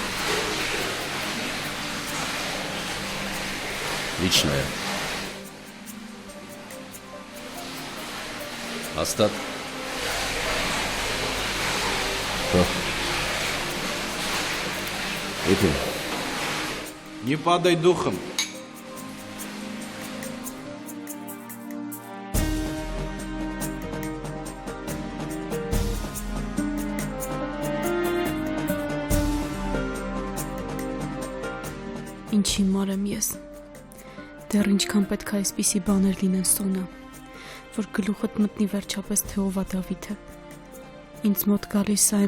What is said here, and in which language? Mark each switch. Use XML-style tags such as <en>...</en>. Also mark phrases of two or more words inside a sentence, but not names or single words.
<hy>Լիչնայ։ Հաստատ։ Հա։ Եթե</hy> <ru>Не падай духом.</ru> <hy>Ինչ հիմար եմ ես։ Դեռ ինչքան պետք է այսպիսի բաներ լինեն Սոնա, որ գլուխդ մտնի վերջապես թե ով է Դավիթը։ Ինձ մոտ գալիս է</hy>